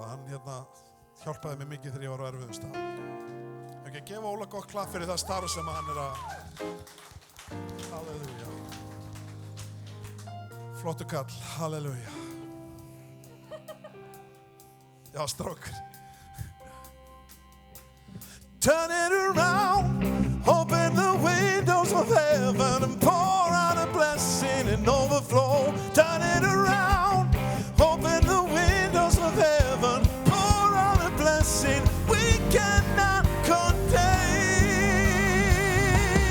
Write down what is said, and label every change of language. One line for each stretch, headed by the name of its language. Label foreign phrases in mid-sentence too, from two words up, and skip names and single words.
Icelandic: Hann hjálpaði mér mikið þegar ég var á erfiðum stað. Ekki að gefa Óla gott klapp fyrir það starf sem hann er að... Halleluja. Flottu kall. Halleluja. Já, strákar.
English: Turn it around, open the windows of heaven and pour out a blessing and overflow. Turn it around, open the windows of heaven, pour out a blessing we cannot contain.